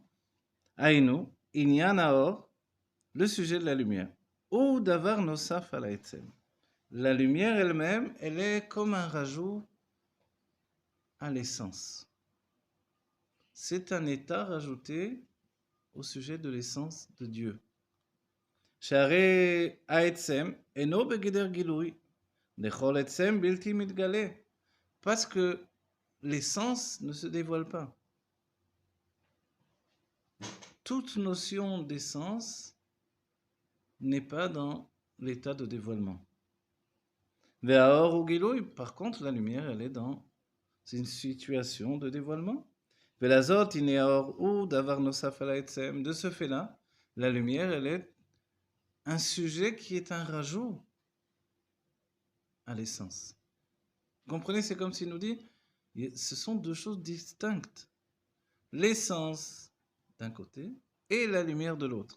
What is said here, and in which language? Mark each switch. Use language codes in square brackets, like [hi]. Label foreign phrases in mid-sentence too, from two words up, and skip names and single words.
[he] הינו ענין אור, [fr] le sujet de la lumière. [he] הוא דבר נוסף על העצם. [fr] La lumière elle-même, elle est comme un rajout à l'essence. c'est un état rajouté au sujet de l'essence de Dieu. [he] שהרי העצם אינו בגדר גילוי, לכל עצם בלתי מתגלה, [fr] parce que l'essence ne se dévoile pas. Toute notion d'essence n'est pas dans l'état de dévoilement. [he] והאור הוא גילוי, [fr] par contre la lumière elle est dans une situation de dévoilement. [he] ולזאת הנה האור הוא דבר נוסף על העצם, [fr] de ce fait là, la lumière elle est un sujet qui est un rajout à l'essence. Vous comprenez, c'est comme s'il nous dit, ce sont deux choses distinctes. L'essence d'un côté et la lumière de l'autre.